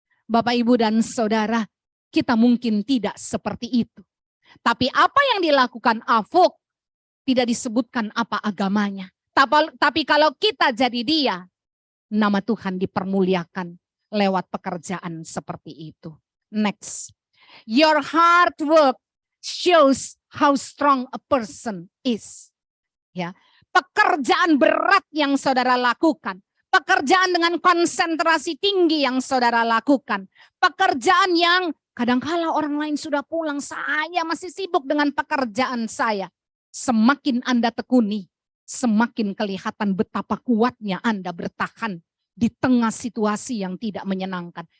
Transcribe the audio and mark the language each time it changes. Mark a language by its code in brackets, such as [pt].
[id] Bapak, Ibu, dan Saudara, kita mungkin tidak seperti itu. Tapi apa yang dilakukan Afuk tidak disebutkan apa agamanya. Tapi kalau kita jadi dia, nama Tuhan dipermuliakan lewat pekerjaan seperti itu. [en] Next. Your hard work shows how strong a person is. [id] Ya, pekerjaan berat yang saudara lakukan, pekerjaan dengan konsentrasi tinggi yang saudara lakukan, pekerjaan yang kadangkala orang lain sudah pulang, saya masih sibuk dengan pekerjaan saya. Semakin Anda tekuni, semakin kelihatan betapa kuatnya Anda bertahan di tengah situasi yang tidak menyenangkan.